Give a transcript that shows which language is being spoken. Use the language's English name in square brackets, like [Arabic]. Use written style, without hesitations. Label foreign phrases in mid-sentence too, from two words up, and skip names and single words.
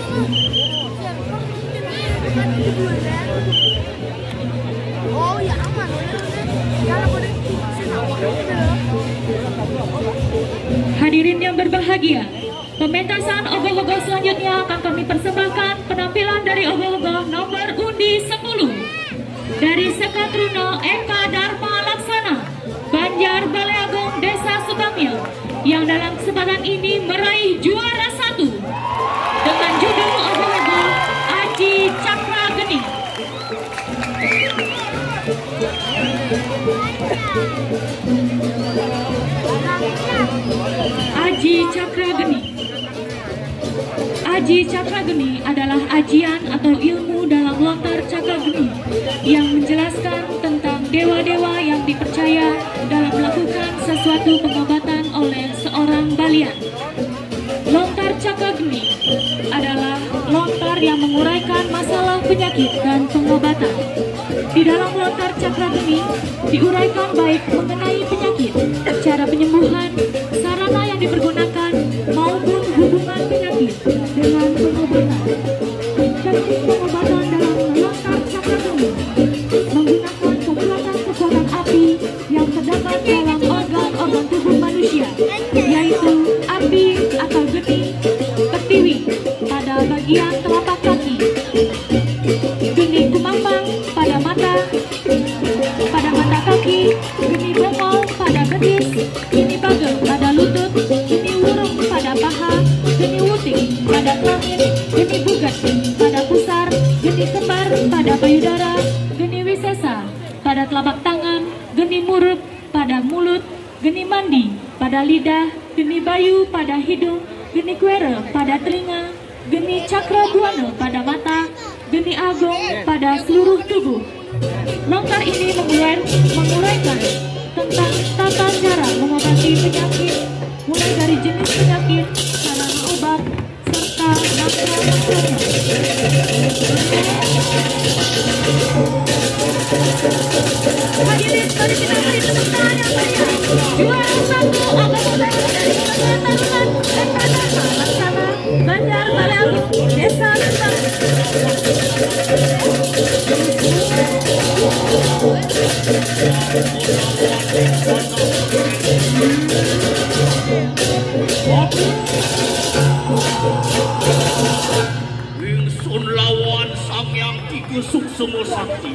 [Indonesian] Hadirin yang berbahagia, pementasan ogoh-ogoh selanjutnya akan kami persembahkan penampilan dari ogoh-ogoh nomor undi 10 dari Sekatruno Eka Dharma Laksana, Banjar Balai Agung Desa Sukamil, yang dalam kesempatan ini meraih juara 1 dengan judul ogoh-ogoh Aji Cakra Geni. Aji Cakra Geni. Aji Cakra Geni adalah ajian atau ilmu dalam lontar cakra geni yang menjelaskan tentang dewa-dewa yang dipercaya dalam melakukan sesuatu pengobatan oleh seorang balian. Lontar cakra geni adalah lontar yang menguraikan masalah penyakit dan pengobatan. Di dalam lontar cakra geni diuraikan baik mengenai penyakit, cara penyembuhan, sarana yang dipergunakan, maupun hubungan penyakit dengan pengobatan. Teknik pengobatan dalam lontar cakra geni menggunakan kekuatan api yang terdapat dalam organ-organ tubuh manusia, yaitu api atau geni pertiwi pada bagian telapak kaki, geni kumambang pada mata kaki, geni bongol pada betis, geni bagel pada lutut, geni wurung pada paha, geni wuting pada kelamin, geni bugat pada pusar, geni kembar pada payudara, geni wisesa pada telapak tangan, geni muruk pada mulut, geni mandi pada lidah, geni bayu pada hidung, geni kuere pada telinga, geni cakra buana pada mata, geni agung pada seluruh tubuh. Lontar ini menguraikan tentang tata cara mengobati penyakit, mulai dari jenis penyakit, cara obat, serta mantra-mantranya. Hadirin, mari kita beri tepuk tangan yang meriah. Juara 1 ogoh-ogoh dari Sekatruno Eka Dharma Laksana, Banjar Balai Agung Desa Sukamil. Ingsun lawan sang yang dikusuk semua sakti.